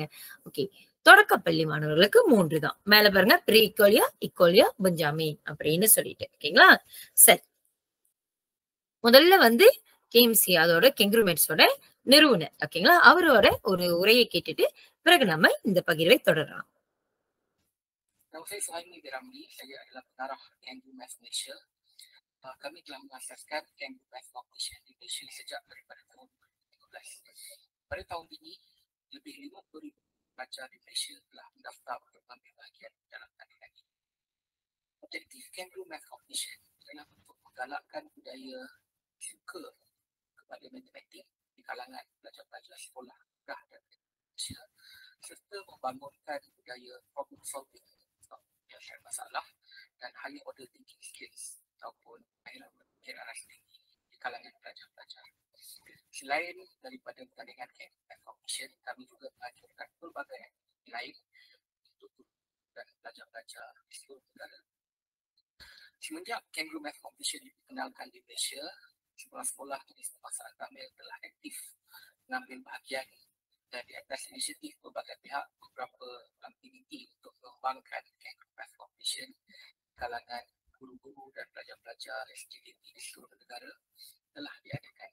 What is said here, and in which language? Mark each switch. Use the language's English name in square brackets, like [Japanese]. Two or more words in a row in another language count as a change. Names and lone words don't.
[Tamil] ஓகே, தொடக்கப்பள்ளி மாணவர்களுக்கு 3 தான். மேல பாருங்க, ப்ரீ இக்கோலியா, இக்கோலியா, பெஞ்சாமின் அப்படின்னு சொல்லிட்டு. ஓகேங்களா, சரி, முதல்ல வந்து கேஎம்சி அதோட கெங்க்ரூ மெட்ஸோட நிறுவனர், ஓகேங்களா, அவரோட ஒரு உரையை கேட்டுட்டு பிறகு நம்ம இந்த பகிர்வை தொடரலாம். [Malay] Nama saya Suhaimi Ramli, saya adalah pengarah Kengru Math Malaysia. Kami telah mengasaskan Kengru Math Competition di Malaysia sejak daripada tahun 2015. Pada tahun ini, lebih 50,000 pelajar di Malaysia telah mendaftar untuk mengambil bahagian dalam tandingan ini. Objektif Kengru Math Competition adalah untuk menggalakkan budaya suka kepada matematik di kalangan pelajar-pelajar sekolah rendah dan Malaysia, serta membangunkan budaya [English] problem solving, [Malay] penyelesaian masalah dan [English] higher order thinking skills [Malay] ataupun kemahiran berfikir arah tinggi di kalangan pelajar-pelajar. Selain daripada pertandingan Math Competition, kami juga mengajarkan pelbagai aktiviti lain untuk guru dan pelajar-pelajar di seluruh negara. Semenjak Kengru Math Competition diperkenalkan di Malaysia, sekolah-sekolah jenis kebangsaan Tamil telah aktif mengambil bahagian, dan di atas inisiatif berbagai pihak, beberapa aktiviti untuk mengembangkan Kengru Math Competition kalangan guru-guru dan pelajar-pelajar SJDT di seluruh negara telah diadakan.